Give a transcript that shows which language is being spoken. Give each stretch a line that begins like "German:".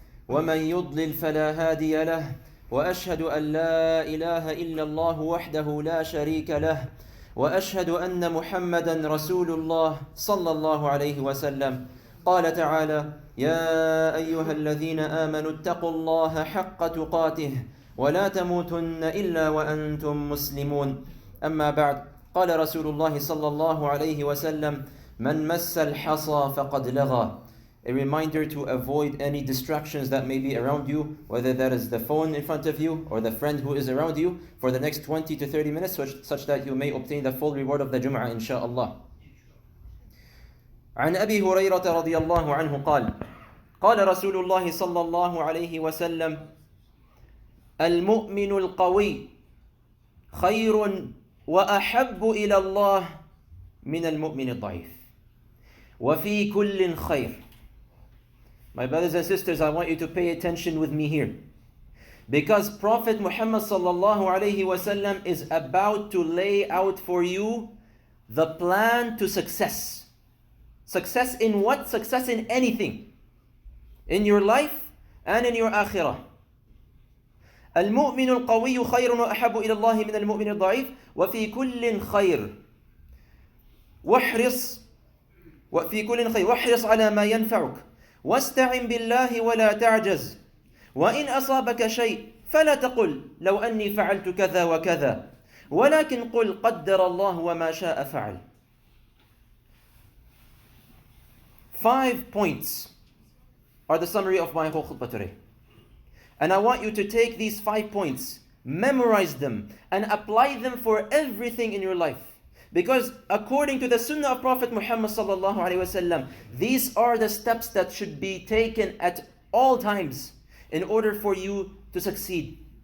Arabic: ومن يضلل فلا هادي له وأشهد أن لا إله إلا الله وحده لا شريك له وأشهد أن محمدا رسول الله صلى الله عليه وسلم قال تعالى يا أيها الذين آمنوا اتقوا الله حق تقاته ولا تموتن إلا وأنتم مسلمون أما بعد قال رسول الله صلى الله عليه وسلم من مس الحصى فقد لغى.
English: A reminder to avoid any distractions that may be around you, whether that is the phone in front of you or the friend who is around you, for the next 20 to 30 minutes, such that you may obtain the full reward of the Jum'ah inshaAllah.
Arabic: عن أبي هريرة رضي الله عنه قال قال رسول الله صلى الله عليه وسلم المؤمن القوي خير وأحب إلى الله من المؤمن الضعيف وفي كل خير.
English: My brothers and sisters, I want you to pay attention with me here, because Prophet Muhammad sallallahu alaihi wasallam is about to lay out for you the plan to success. Success in what? Success in anything. In your life and in your akhirah.
Arabic: المؤمن القوي خير وأحب إلى الله من المؤمن الضعيف وفي كل خير واحرص على ما ينفعك واستعن بالله ولا تعجز وإن أصابك شيء فلا تقل لو أني فعلت كذا وكذا ولكن قل قدر الله وما شاء فعل.
English: 5 points are the summary of my whole khutbah today. And I want you to take these 5 points, memorize them, and apply them for everything in your life. Because according to the sunnah of Prophet Muhammad sallallahu alaihi wasallam, these are the steps that should be taken at all times in order for you to succeed.